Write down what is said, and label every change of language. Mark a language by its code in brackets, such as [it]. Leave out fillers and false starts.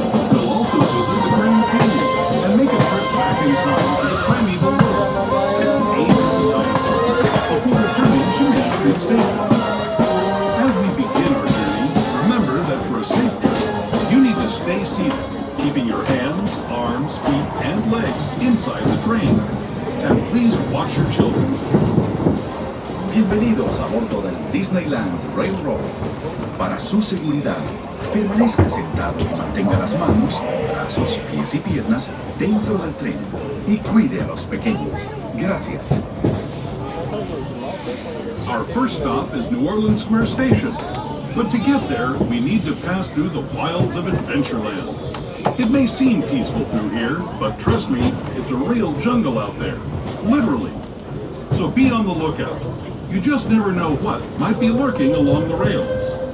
[en] We'll also visit the Grand Canyon and make a trip back in time to the primeval world and age of the dinosaurs before returning to Main Street Station. As we begin our journey, remember that for a safe trip, you need to stay seated, keeping your hands, arms, feet, and legs inside the train. And please watch your children. [es] Bienvenidos a bordo del Disneyland Railroad. Para su seguridad, permanezca sentado y mantenga las manos, brazos, pies y piernas dentro del tren y cuide a los pequeños. Gracias. [en] Our first stop is New Orleans Square Station. But to get there, we need to pass through the wilds of Adventureland. It may seem peaceful through here, but trust me, it's a real jungle out there. Literally. So be on the lookout. You just never know what might be lurking along the rails.